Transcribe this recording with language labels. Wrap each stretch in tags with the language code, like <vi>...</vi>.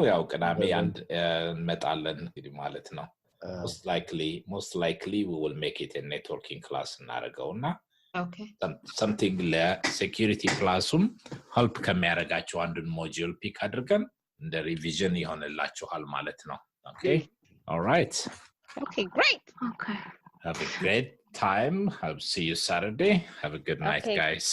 <am>ያው ቅዳሜ አንድ እንመጣለን እንግዲህ ማለት ነው</am> <en>most likely we will make it a networking class</en> <am>እናረጋውና</am> <en>okay</en> <am>something ለሴኩሪቲ ክላሱም help ከሚያረጋቸው አንዱን ሞጁል ፒክ አድርገን እንደ ሪቪዥን ይሆንላችኋል ማለት ነው</am> <en>okay all right okay great okay have a great time I'll see you Saturday have a good night guys</en>